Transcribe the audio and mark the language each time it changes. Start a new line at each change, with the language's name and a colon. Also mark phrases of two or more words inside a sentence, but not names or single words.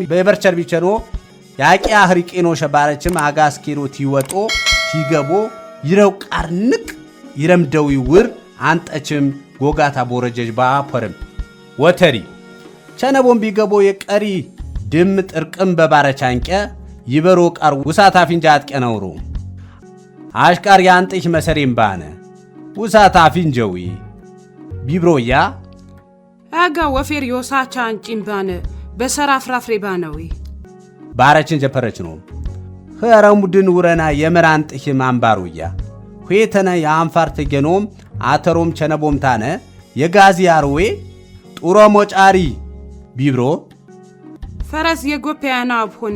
Sebat Bet Gurage: በበርቸር ቢቸኖ ያቂ አህሪቄኖ ሸባረችም አጋስ ኪሮ ቲወጦ ቲገቦ ይረው ቃርንቅ ይረምደው ይውር አንጠችም ጎጋታ ቦረጀጅ ባፈርም ወተሪ ቸነቦም ቢገቦ የቀሪ ድም ጥርቅም በባረቻንቀ ይበሮ ቃር ውሳት አፊንጃ አጥቀነውሩ አሽቃር ያንጥሽ መሰሬም ባነ ውሳት አፊንጀዊ ቢብሮያ አጋ ወፌር ዮሳቻ አንጪም ባነ በሰራ ፍራፍሬ ባነዊ ባረችን ጀፐረች ነው ኸረሙድን ውረና የመራን ጥሂም አንባሩያ ኹየተነ የአንፋር ተገኖም አተሮም ቸነቦምታነ የጋዚ አርዌ ጡሮ ሞጫሪ ቢብሮ ፈረስ የጎፔያና አብሆንም